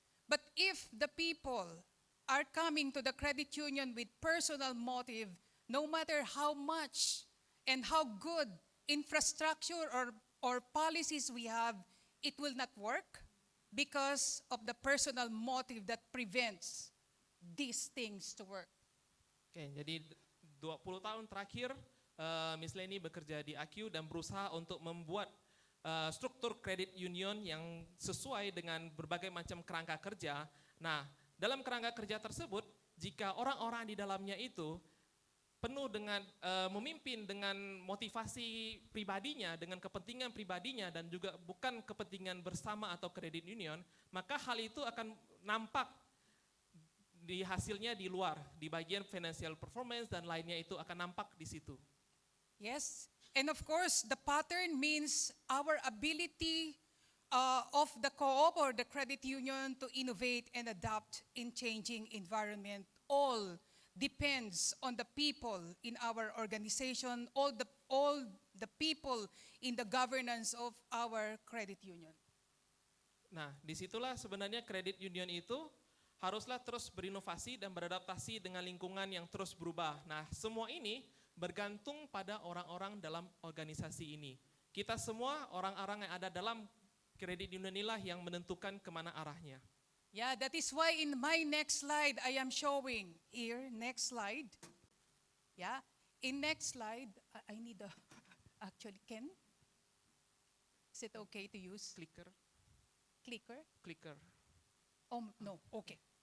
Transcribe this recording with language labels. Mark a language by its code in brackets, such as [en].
[en] But if the people are coming to the credit union with personal motive, no matter how much and how good infrastructure or policies we have, it will not work because of the personal motive that prevents these things to work. [id] Oke, jadi 20 tahun terakhir Miss Leni bekerja di AQ dan berusaha untuk membuat struktur credit union yang sesuai dengan berbagai macam kerangka kerja. Nah, dalam kerangka kerja tersebut, jika orang-orang di dalamnya itu penuh dengan memimpin dengan motivasi pribadinya, dengan kepentingan pribadinya dan juga bukan kepentingan bersama atau credit union, maka hal itu akan nampak di hasilnya di luar, di bagian financial performance dan lainnya itu akan nampak di situ. [en] Yes, and of course the pattern means our ability of the co-op or the credit union to innovate and adapt in changing environment all depends on the people in our organization, all the people in the governance of our credit union. [id] Nah, disitulah sebenarnya credit union itu haruslah terus berinovasi dan beradaptasi dengan lingkungan yang terus berubah. Nah, semua ini bergantung pada orang-orang dalam organisasi ini. Kita semua orang-orang yang ada dalam credit union inilah yang menentukan kemana arahnya. [en] Yeah, that is why in my next slide I am showing here, next slide. Yeah, in next slide, I need a, actually, Ken? Is it okay to use Clicker. Oh, no, okay.